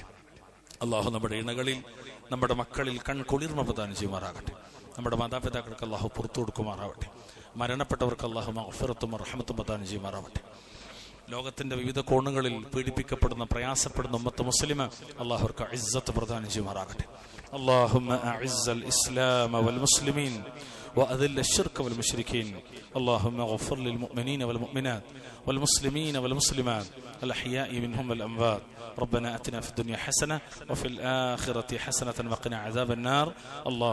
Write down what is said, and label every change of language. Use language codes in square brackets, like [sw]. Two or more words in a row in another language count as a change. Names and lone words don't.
[ml] അല്ലാഹു നമ്മുടെ ഇണകളിൽ, നമ്മുടെ മക്കളിൽ കൺകുളിർമ പ്രദാനം ചെയ്യുമാറാകട്ടെ. നമ്മുടെ മാതാപിതാക്കൾക്ക് അല്ലാഹു പുറത്തു കൊടുക്കുമാറാവട്ടെ. മരണപ്പെട്ടവർക്ക് അല്ലാഹു മഗ്ഫിറത്തും റഹ്മത്തും പ്രദാനം ചെയ്യുമാറാവട്ടെ. ലോകത്തിന്റെ വിവിധ കോണുകളിൽ പീഡിപ്പിക്കപ്പെടുന്ന, പ്രയാസപ്പെടുന്ന ഉമ്മത്ത് മുസ്ലിം അല്ലാഹുർക്ക് ഇസ്സത്ത് പ്രദാനം ചെയ്യുമാറാകട്ടെ. [ar] اللهم أعز الإسلام والمسلمين وأذل الشرك والمشركين. اللهم اغفر للمؤمنين والمؤمنات والمسلمين والمسلمات الأحياء منهم والأموات. ربنا أتنا في الدنيا حسنة وفي الآخرة حسنة وقنا عذاب النار.